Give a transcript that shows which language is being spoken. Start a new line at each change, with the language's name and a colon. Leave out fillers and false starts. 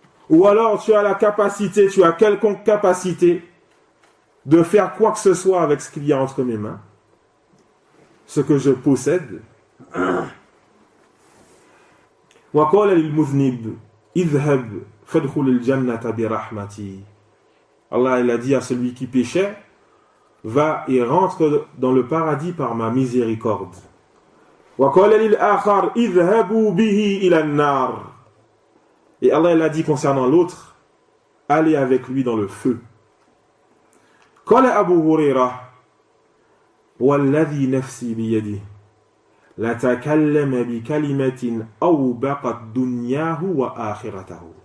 French: Ou alors tu as la capacité, tu as quelconque capacité de faire quoi que ce soit avec ce qu'il y a entre mes mains, ce que je possède.
Arabic: وقال للمذنب اذهب فادخل الجنة برحمتي.
French: Allah, il a dit à celui qui péchait: va et rentre dans le paradis par ma miséricorde.
Arabic: وقال للآخر اذهبوا به إلى النار.
French: Et Allah, il a dit concernant l'autre: allez avec lui dans le feu.
Arabic: قال أبو هريرة والذي نفسي بيده لتكلم بكلمة أوبقت دنياه وآخرته.